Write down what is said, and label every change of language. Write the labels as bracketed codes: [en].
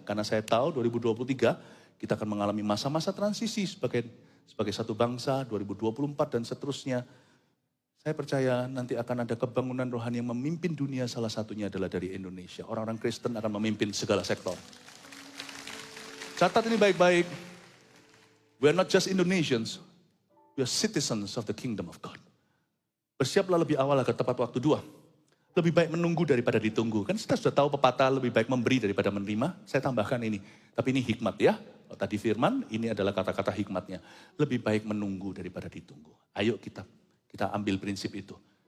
[id] Karena saya tahu 2023 kita akan mengalami masa-masa transisi sebagai satu bangsa, 2024 dan seterusnya. Saya percaya nanti akan ada kebangunan rohani yang memimpin dunia, salah satunya adalah dari Indonesia. Orang-orang Kristen akan memimpin segala sektor. Catat ini baik-baik. [en] We are not just Indonesians, we are citizens of the kingdom of God. [id] Bersiaplah lebih awal agar tepat waktu. 2. Lebih baik menunggu daripada ditunggu. Kan kita sudah tahu pepatah lebih baik memberi daripada menerima. Saya tambahkan ini. Tapi ini hikmat ya. Tadi firman, ini adalah kata-kata hikmatnya. Lebih baik menunggu daripada ditunggu. Ayo kita ambil prinsip itu.